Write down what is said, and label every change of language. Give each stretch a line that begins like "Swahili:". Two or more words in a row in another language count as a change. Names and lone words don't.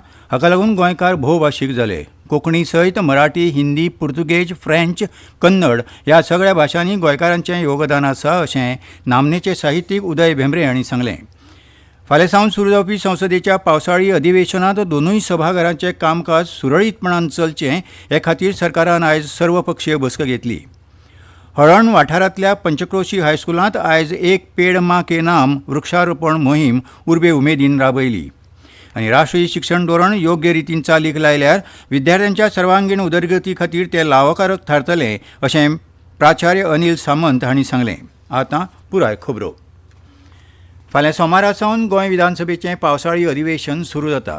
Konkani: हाका लागून गोंयकार भोवभाशीक जाले. कोंकणी सयत मराठी, हिंदी, पुर्तुगेज, फ्रेंच, कन्नड ह्या सगळ्या भाशांनी गोंयकारांचें योगदान आसा अशें नामनेचे साहित्यीक उदय भेंब्रे हांणी सांगलें. फाल्यां सावन सुरू जावपी संसदेच्या पावसाळी अधिवेशनांत दोनूय सभाघरांचें कामकाज सुरळीतपणान चलचें हे खातीर सरकारान आयज सर्वपक्षीय बसका घेतली. हळण वाठारांतल्या पंचक्रोशी हायस्कुलांत आयज एक पेड़ मां के नाम वृक्षारोपण मोहीम उर्बे उमेदीन राबयली. आनी राष्ट्रीय शिक्षण धोरण योग्य रितीन चालीक लायल्यार विद्यार्थ्यांच्या सर्वांगीण उदरगती खातीर ते लावकारक थारतलें अशें प्राचार्य अनिल सामंत हांणी सांगलें. आतां पुराय खबरो. फाल्यां सोमारा सावन गोंय विधानसभेचें पावसाळी अधिवेशन सुरू जाता.